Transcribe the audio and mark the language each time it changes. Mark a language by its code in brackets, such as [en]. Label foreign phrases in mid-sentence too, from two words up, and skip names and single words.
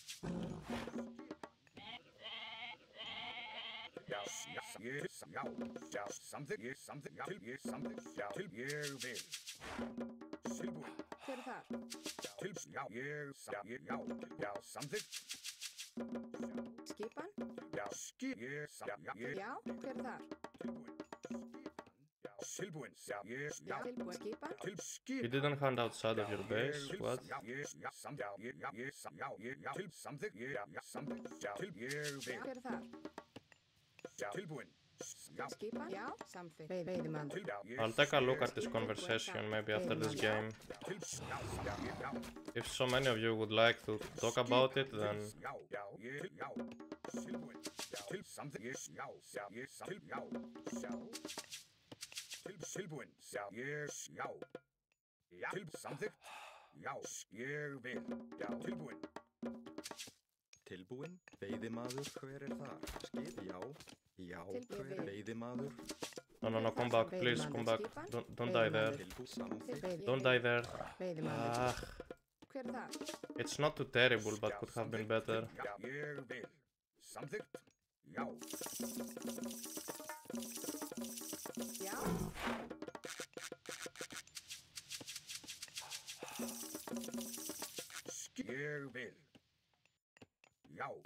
[is] Hver þar? Samþykkt. Skipan? Já, hver þar? Tilbúin. Tilbúin. Skipan? [en] You didn't hunt outside of your base? What? [is] Hver þar? Tilbúin. Skipan? Já, samþykkt. Veiðimaður. [en] I'll take a look at this conversation maybe after this game. If so many of you would like to talk about it, then [is] Tilbúin. Samþykkt. Já, ég vil. Já, tilbúin. Tilbúin. Veiðimaður, hver þar? Skip, já, hver veiðimaður? [en] no, come back, please, come back. Don't die there. Don't die there. Ah, [is] Hver þar? [en] it's not too terrible, but could have been better. [is] Já, ég vil. Samþykkt. Já. Já. Ég vil. Já.